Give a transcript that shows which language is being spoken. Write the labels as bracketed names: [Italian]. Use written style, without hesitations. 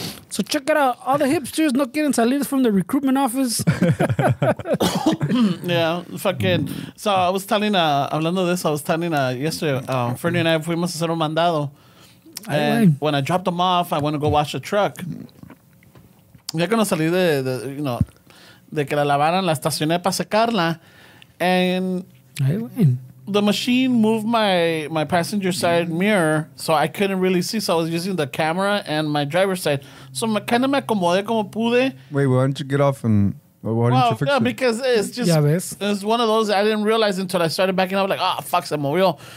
[English] So check it out. All the hipsters [Spanish] no quieren salir [English] from the recruitment office. Yeah, fucking. So I was telling, [Spanish] hablando de eso, [English] I was telling yesterday, Fernie and I [Spanish] fuimos a hacer un mandado. [English] And when I dropped them off, I went to go wash the truck. [Spanish] Ya cuando salí de que la lavaran, la estacioné para secarla. [English] And the machine moved my passenger side mirror, so I couldn't really see. So I was using the camera and my driver's side. So kind of [Spanish] me acomodé como pude. [English] Wait, why don't you get off and why didn't you fix it? Because it's just it's one of those I didn't realize until I started backing up. Like, fuck, [Spanish] se movió.